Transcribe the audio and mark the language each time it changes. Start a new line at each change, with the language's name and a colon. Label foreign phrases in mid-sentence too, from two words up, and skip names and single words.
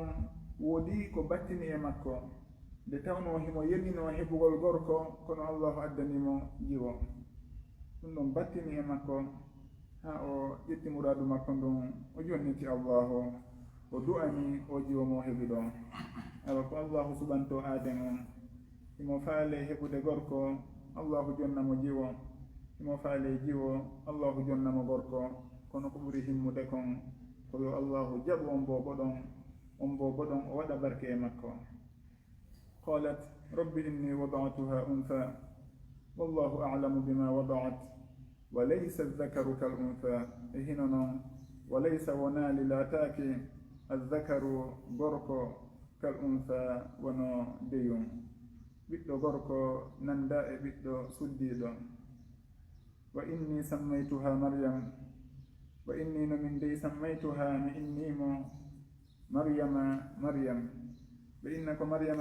Fula: woodi ko battini e makko nde tawno himo yelino heɓugol gorko kono allahu addanimo jiwo ɗum ɗon battini e makko ha o ƴetti muradu makko ndun o jonniti allahu o du'ani o jiwo mo heɓi ɗo awa ko allahu suɓanto aaden on himo faale heɓude gorko allahu jonnamo jiwo himo faale jiwo allahu jonnamo gorko kono ko ɓuri himmude kon ko yo allahu jaɓu on bo boɗon o waɗa barke e makko
Arabic: قالت رب إني وضعتها أنثى والله أعلم بما وضعت وليس الذكر كالأنثى
Fula: e hino noon
Arabic: وليس
Fula: wonali laataaki adh-dhakaru gorko kal-untha wono deyum ɓiɗɗo gorko nanda e ɓiɗɗo suddiɗo
Arabic: وإني سميتها مريم وإني
Fula: no min dey sammaytuha mi innimo maryama maryam ɓe inna ko maryama